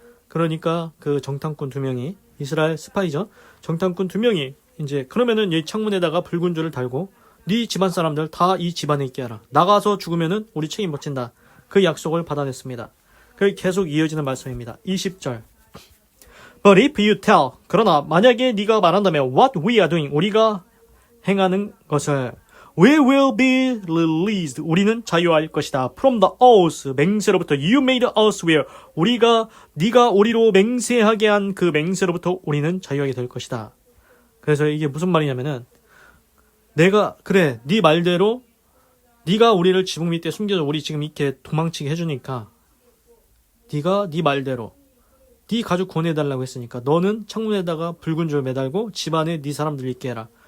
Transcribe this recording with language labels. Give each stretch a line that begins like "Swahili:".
Korean: 그러니까 그 정탐꾼 2명이 이스라엘 스파이죠. 정탐꾼 2명이 이제 그러면은 이 창문에다가 붉은 줄을 달고 네 집안 사람들 다 이 집안에 있게 하라. 나가서 죽으면은 우리 책임 못 진다. 그 약속을 받아냈습니다. 그 계속 이어지는 말씀입니다. 20절.
English: But if you tell,
Korean: 그러나 만약에 네가 말한다면
English: what we are doing,
Korean: 우리가 행하는 것을
English: we will be released,
Korean: 우리는 자유할 것이다.
English: From the oath,
Korean: 맹세로부터
English: you made us swear,
Korean: 네가 우리로 맹세하게 한 그 맹세로부터 우리는 자유하게 될 것이다. 그래서 이게 무슨 말이냐면은 내가 그래 네 말대로 네가 우리를 지붕 밑에 숨겨서 우리 지금 이렇게 도망치게 해주니까 네가 네 말대로 네 가족 구원해달라고 했으니까 너는 창문에다가 붉은 줄 매달고 집안에 네 사람들 있게 해라.